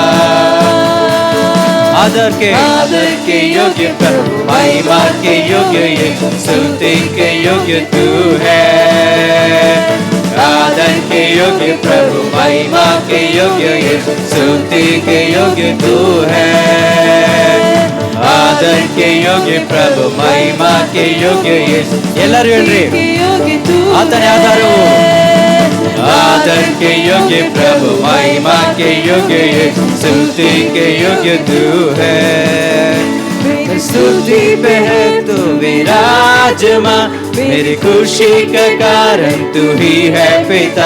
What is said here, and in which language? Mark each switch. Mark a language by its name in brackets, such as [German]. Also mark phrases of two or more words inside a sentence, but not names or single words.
[Hindi] आदर के योग्य प्रभु, महिमा के योग्य यीशु, स्तुति के योग्य तू है। आदर के योग्य प्रभु, महिमा के योग्य यीशु, स्तुति के योग्य तू है। आदर के योग्य प्रभु, महिमा के योग्य यीशु, [Kannada] ಎಲ್ಲರೂ ಹೇಳ್ರಿ ಆತನೇ ಆಧಾರವು। [Hindi] आदर के योग्य प्रभु, महिमा के योग्य यीशु, स्तुति के योग्य तू है। स्तुति पे है तू विराजमान, मेरी खुशी का कारण तू ही है पिता।